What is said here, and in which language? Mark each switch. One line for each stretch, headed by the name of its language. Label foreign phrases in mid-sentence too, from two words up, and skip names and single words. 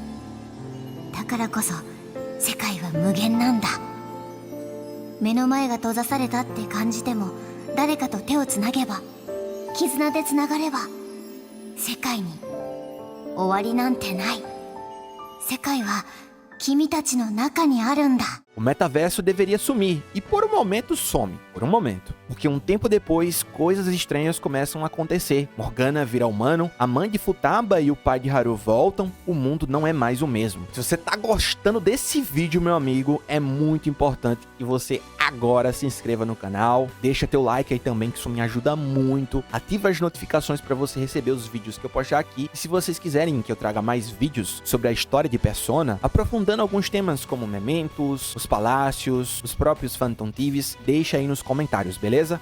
Japanese: だからこそ世界は無限なんだ。目の前が閉ざされたって感じても、誰かと手をつなげば、絆でつながれば、世界に終わりなんてない。世界は君たちの中にあるんだ。
Portuguese: O metaverso deveria sumir, e por um momento some, por um momento. Porque um tempo depois, coisas estranhas começam a acontecer. Morgana vira humano, a mãe de Futaba e o pai de Haru voltam, o mundo não é mais o mesmo. Se você tá gostando desse vídeo, meu amigo, é muito importante que você agora se inscreva no canal, deixa teu like aí também, que isso me ajuda muito, ativa as notificações para você receber os vídeos que eu postar aqui, e se vocês quiserem que eu traga mais vídeos sobre a história de Persona, aprofundando alguns temas como Mementos, os palácios, os próprios Phantom Thieves, deixa aí nos comentários, beleza?